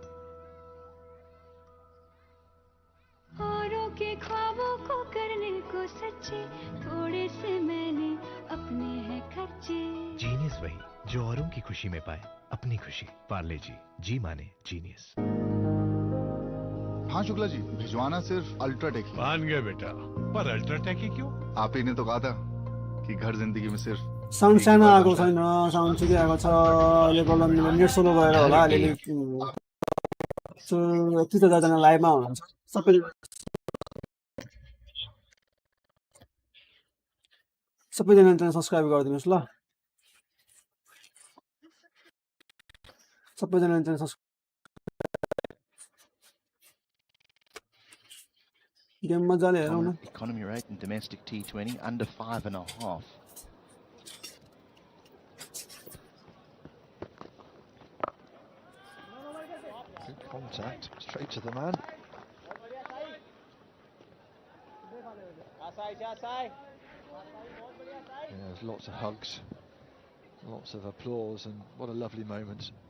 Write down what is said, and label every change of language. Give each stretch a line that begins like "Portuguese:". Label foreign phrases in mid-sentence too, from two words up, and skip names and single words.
Hindi: औरों के ख्वाबों को करने को सच्चे थोड़े से मैंने अपने हैं खर्चे जीनियस वही जो औरों की खुशी में पाए अपनी खुशी पार्ले जी माने जीनियस। हाँ शुक्ला जी, भिजवाना सिर्फ अल्ट्राटेक ही। मान गए बेटा, पर अल्ट्राटेक ही क्यों? आप ही ने तो कहा था कि घर जिंदगी में सिर्फ
Nepali: साउन्ड सानो आएको छैन, साउन्ड ठिकै आएको छ। अहिले
English: problem net slow
Nepali: भएर होला। अहिले यति त जना लाइभमा हुनुहुन्छ सबै सबैजना चाहिँ सब्स्क्राइब गरिदिनुहोस् ल। सबैजना चाहिँ
English: subscribe game
Nepali: मजाले हेरौँ न।
English: Economy rate in domestic T20 under 5.5. Good contact, straight to the man. Yeah, there's lots of hugs, lots of applause, and what a lovely moment.